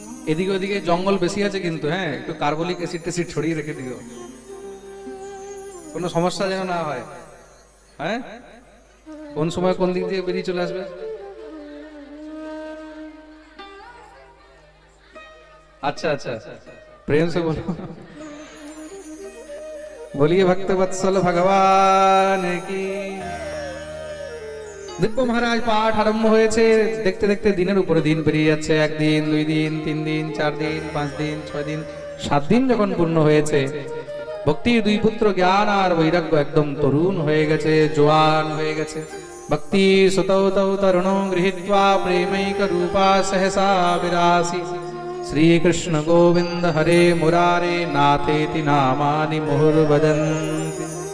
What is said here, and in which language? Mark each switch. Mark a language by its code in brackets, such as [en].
[bn] এদিকে ওদিকে জঙ্গল বেশি আছে কিন্তু, হ্যাঁ, একটু কার্বলিক অ্যাসিড ট্যাসিড ছড়িয়ে রেখে দিও, কোনো সমস্যা যেন না হয়। হ্যাঁ, কোন সময় কোন দিক দিয়ে বেরিয়ে চলে আসবে। [hi] अच्छा अच्छा, प्रेम से बोलो। बोलिए भक्त वत्सल भगवान की। [bn] দিব্য মহারাজ পাঠ আরম্ভ হয়েছে। দেখতে দেখতে দিনের উপরে দিন পেরিয়ে যাচ্ছে। 1 দিন, 2 দিন, 3 দিন, 4 দিন, 5 দিন, 6 দিন, 7 দিন যখন পূর্ণ হয়েছে, ভক্তির 2 পুত্র জ্ঞান আর বৈরাগ্য একদম তরুণ হয়ে গেছে, জোয়ান হয়ে গেছে। [sa] ভক্তি সুতৌ তৌ তরুণো গৃহীত্বা প্রেমৈক রূপা সহসা বিরাসি শ্রী কৃষ্ণ গোবিন্দ হরে মুরারে নাথেতি নামানি মুহুর্ভজন্তি।